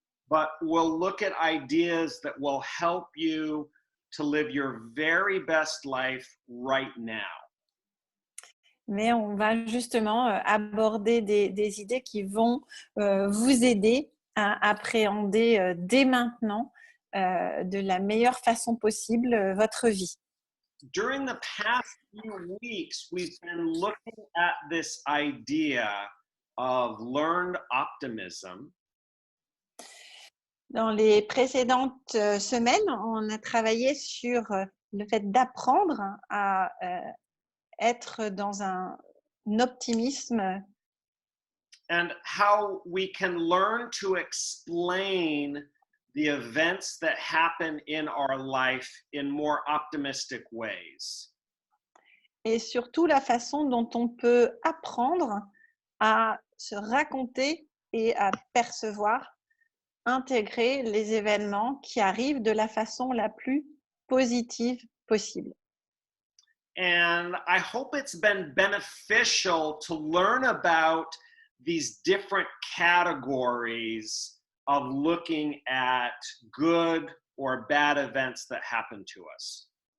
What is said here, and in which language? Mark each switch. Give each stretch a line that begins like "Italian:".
English: But we'll look at ideas that will help you to live your very best life right now.
French: Mais on va justement aborder des idées qui vont vous aider à appréhender dès maintenant de la meilleure façon possible votre vie.
English: During the past few weeks, we've been looking at this idea of learned optimism.
French: Dans les précédentes semaines, on a travaillé sur le fait d'apprendre à être dans un optimisme
English: And how we can learn to explain the events that happen in our life in more optimistic ways.
French: et surtout la façon dont on peut apprendre à se raconter et à percevoir, intégrer les événements qui arrivent de la façon la plus positive possible.
English: And I hope it's been beneficial to learn about these different categories of looking at good or bad events that happen to us.